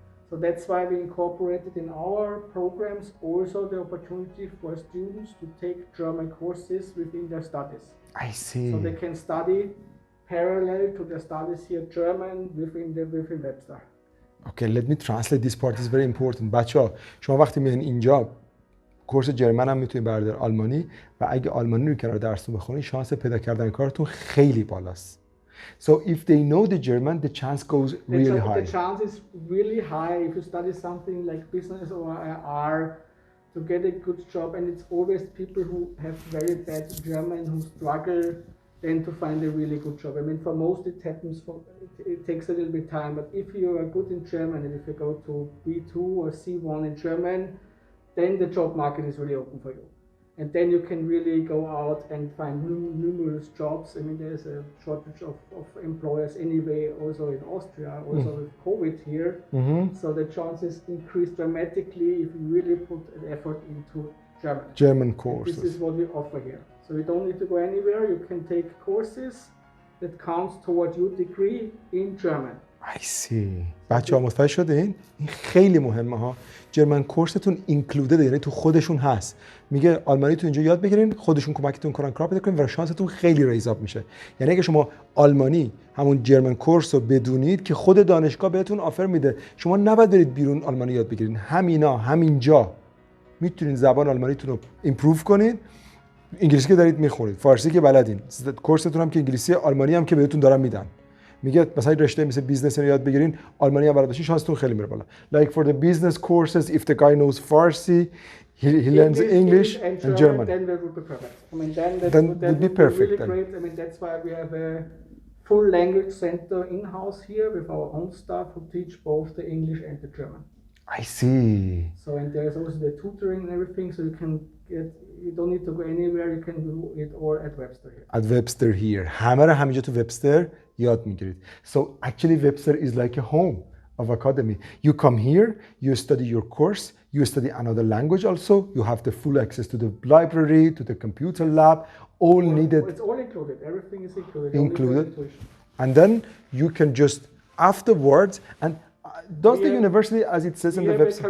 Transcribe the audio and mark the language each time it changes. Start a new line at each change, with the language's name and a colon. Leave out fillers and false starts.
English: So that's why we incorporated in our programs also the opportunity for students to take German courses within their studies. I see. So they can study parallel to their studies here German within webster. Okay, let me translate this part. Is very important.
Persian: بچه‌ها شما وقتی میان اینجا کورس جرمن هم میتونید بردار، آلمانی، و اگه آلمانی رو کنار درستون بخونید شانس پیدا کردن کارتون خیلی بالاست.
English: So if they know the German, the chance goes really high. The chance is really high if you study something like business or IR to get a good job, and it's always people who have very bad German who struggle then to find a really good job. I mean, for most it happens, it takes a little bit time, but if you are good in German and if you go to B2 or C1 in German, then the job market is really open for you. And then you can really go out and find numerous jobs. I mean, there's a shortage of employers anyway, also in Austria, also with COVID here. Mm-hmm. So the chances increase dramatically if you really put an effort into German. German courses. This is what we offer here. So you don't need to go anywhere. You can take courses that counts toward your degree in German. I see.
Persian: بچه‌ها متوجه شدین؟ این خیلی مهمه ها. جرمن کورستون اینکلودد، یعنی تو خودشون هست. میگه آلمانی تو اینجا یاد بگیرین، خودشون کمکتون کنن کار پیدا کنین و شانستون خیلی ریز اپ میشه. یعنی اگه شما آلمانی همون جرمن کورس رو بدونید که خود دانشگاه بهتون آفر میده، شما نباید برید بیرون آلمانی یاد بگیرین. همینجا میتونین زبان آلمانیتون رو ایمپروو کنین. انگلیسی که دارید میخونید، فارسی که بلدین، کورستون هم که انگلیسی، آلمانی هم که بهتون دارن میدن. میگه مثلا رشته مثل بیزنس رو یاد بگیرین، آلمانی هم بلد باشین، شانستون خیلی میره بالا.
English: Like for the business courses, if the guy knows Farsi, he learns English and German. Then that would be perfect. I mean, that would be perfect really then. great. I mean, that's why we have a full language center in-house here with our own staff who teach both the English and the German. I see. So, and there's also the tutoring and everything, so you don't need to go anywhere, you can do it all at Webster here. At Webster here.
Persian: همه رو همینجا تو وبستر یاد میگیرید.
English: So actually Webster is like a home of academy. You come here, you study your course, you study another language also, you have the full access to the library, to the computer lab, all needed. It's all included, everything is included. Included. And then you can just afterwards, and does the university, as it says in the website,